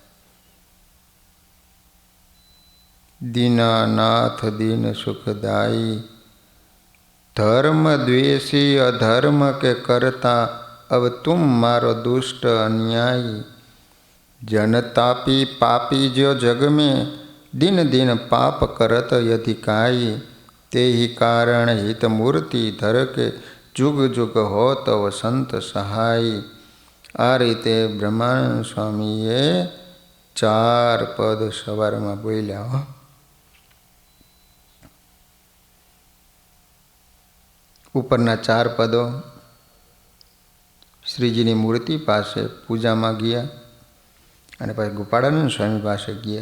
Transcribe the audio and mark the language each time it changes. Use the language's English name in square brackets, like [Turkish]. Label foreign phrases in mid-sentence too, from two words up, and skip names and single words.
[Hindi] दीनानाथ दीन सुखदायी, धर्म द्वेषी अधर्म के करता अब तुम मारो दुष्ट अन्यायी. जनतापी पापी जो जग में दिन दिन पाप करत यदि काई. ते ही कारण हित मूर्ति धर के जुग जुग हो तव संत सहाय. [Gujarati] આ રીતે બ્રહ્માનંદ સ્વામીએ 4 પદ સવારમાં બોલ્યા. ઉપરના 4 પદો શ્રીજીની મૂર્તિ પાસે પૂજામાં ગયા અને પછી ગોપાળાનંદ સ્વામી પાસે ગયા.